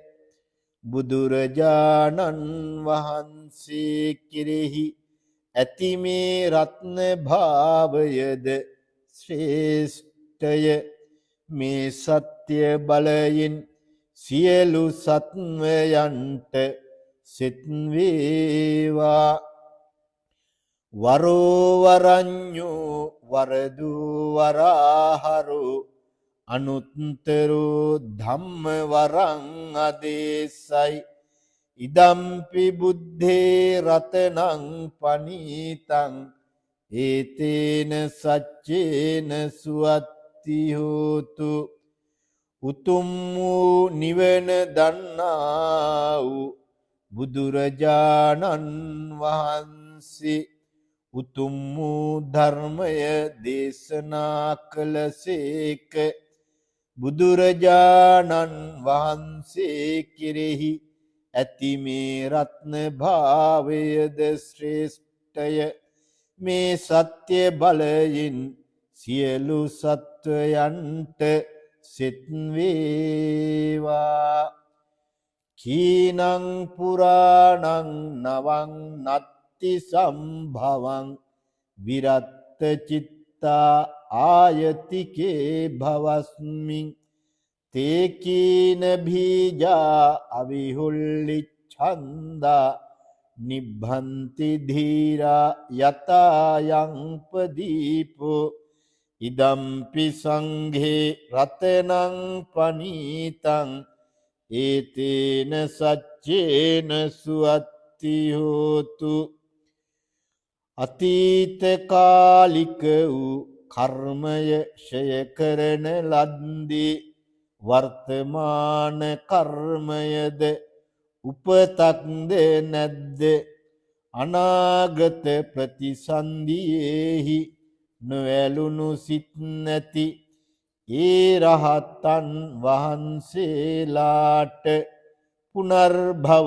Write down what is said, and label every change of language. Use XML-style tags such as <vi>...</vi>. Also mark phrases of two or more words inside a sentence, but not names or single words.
<si>බුදුරජාණන් වහන්සේ කෙරෙහි ඇති මේ රත්න භාවයද ශ්‍රේෂ්ඨය මේ සත්‍ය බලයෙන් සියලු සත්වයන්ට සෙත් වේවා</si> <pi>වරෝවරඤ්ඤෝ වරදු වරාහරෝ අනුත්තරෝ ධම්ම වරං අදේසයි ඉදම්පි බුද්ධේ රතනං පනීතං ඒතේන සච්චේන සුවත්ති හෝතු</pi> <si>උතුම් වූ නිවන දන්නා වූ බුදුරජාණන් වහන්සේ උතුම් වූ ධර්මය දේශනා කළසේක බුදුරජාණන් වහන්සේ කෙරෙහි ඇති මේ රත්න භාවයද ශ්‍රේෂ්ඨය මේ සත්‍ය බලයෙන් සියලු සත්වයන්ට සෙත් වේවා</si> <pi>කීනං පුරාණං නවං නත්ති සම්භවං විරත්ත චිත්තා ආයතිකේ භවස්මින් තේකීන බීජා අවිහුල්ලිච්ඡන්දා නිබ්බන්ති ධීරා යතායං පදීපෝ ඉදම්පි සංඝේ රතනං පනීතං ඒතේන සච්චේන සුවත්ති හෝතු</pi> <si>අතීත කාලික වූ කර්මය ක්ෂය කරන ලද්දී වර්තමාන කර්මයද උපතක්ද නැද්ද අනාගත ප්‍රතිසන්දියේහි නොඇලුණු සිත් නැති ඒ රහතන් වහන්සේලාට පුනර්භව</si>